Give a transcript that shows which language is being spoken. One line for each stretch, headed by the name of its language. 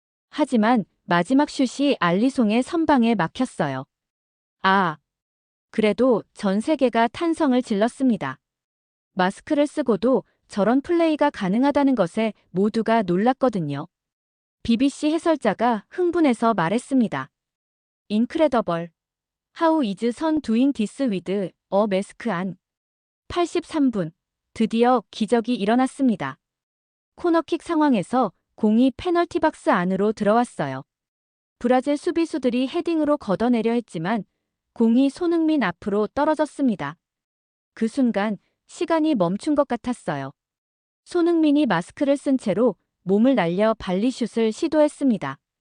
Korean: 하지만 마지막 슛이 알리송의 선방에 막혔어요. 아, 그래도 전 세계가 탄성을 질렀습니다. 마스크를 쓰고도 저런 플레이가 가능하다는 것에 모두가 놀랐거든요. BBC 해설자가 흥분해서 말했습니다.
English: Incredible. How is son doing this with a mask on?
Korean: 83분. 드디어 기적이 일어났습니다. 코너킥 상황에서 공이 페널티 박스 안으로 들어왔어요. 브라질 수비수들이 헤딩으로 걷어내려 했지만 공이 손흥민 앞으로 떨어졌습니다. 그 순간 시간이 멈춘 것 같았어요. 손흥민이 마스크를 쓴 채로 몸을 날려 발리슛을 시도했습니다.